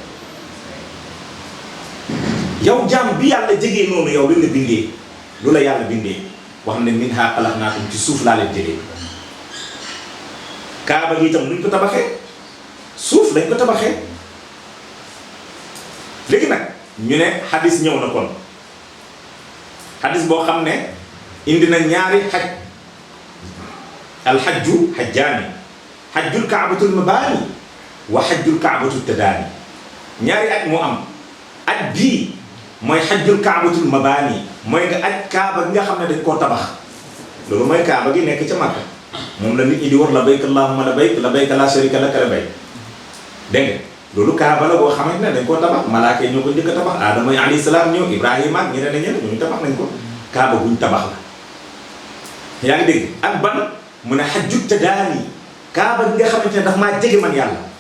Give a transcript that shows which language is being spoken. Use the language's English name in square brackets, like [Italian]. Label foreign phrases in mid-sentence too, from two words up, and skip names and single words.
[Wolof] yow jaam bi yàlla jegee noonu yow li la bindee lu la yàlla bindee wax ne [Arabic] منها خلقناكم [Wolof] ci suuf laa leen jegee kaaba gi itam luñ ko tabaxee suuf lañ ko tabaxee léegi nag ñu ne xadis ñëw na kon xadis boo xam ne indi na ñaari xaj [Arabic] الحج حجان حج كعبة المباني وحج كعبة الداني [Wolof] ñaari aj moo am aj bii mooy [Arabic] حج كعبة المباني [Wolof] mooy nga aj kaaba gi nga xam ne dañ koo tabax loolu mooy kaaba gi nekk ca Makka moom la nit ñi di war [Arabic] لبيك اللهم لبيك لبيك لا شريك لك لبيك [Wolof] dégg nga loolu kaaba la boo xamante ne dañ koo tabax malaaka yi ñoo ko njëkk a tabax aadama [Arabic] عليه السلام [Wolof] ñëw ibrahima ak ñeneen ak ñeneen ñooñu tabax nañ ko kaaba guñ tabax la yaa ngi dégg ak ban mu ne [Arabic] حج الداني [Wolof] kaaba gi nga xamante ne daf maa jege man yàlla